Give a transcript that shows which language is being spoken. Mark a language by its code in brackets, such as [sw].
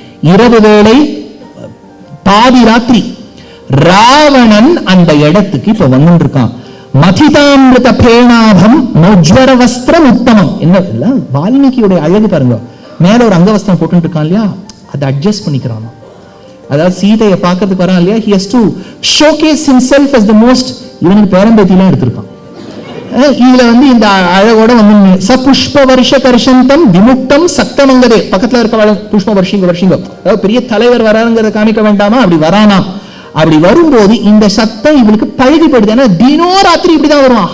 [ta] இரவு வேளை பாதி ராத்திரி ராவணன் அந்த இடத்துக்கு இப்ப வந்து இருக்கான். [sa] மதிதாமிருத பேணாபம் மோஜ்வர வஸ்திரம் உத்தமம். [ta] என்ன வால்மீகியோட அழகு பாருங்க. மேல ஒரு அங்கவஸ்திரம் போட்டு இருக்கான் இல்லையா, அதை அட்ஜஸ்ட் பண்ணிக்கிறான். அதாவது சீதையை பார்க்கறதுக்கு வரான் இல்லையா, [en] he has to showcase himself as the most. [ta] இவனுக்கு பேரம்பேத்திலாம் எடுத்திருக்கான். இதுல இந்த அழகோட [sa] சபுஷ்ப வருஷ கர்ஷந்தம் விமுக்தம் சக்தமங்கதே. [ta] பக்கத்துல இருக்க புஷ்ப வருஷிங்க அதாவது பெரிய தலைவர் வராங்கிறத காமிக்க வேண்டாமா, அப்படி வரானா. அப்படி வரும்போது இந்த சத்தம் இவனுக்கு பழகிப்படுது. ஏன்னா தினோ ராத்திரி இப்படிதான் வருவான்.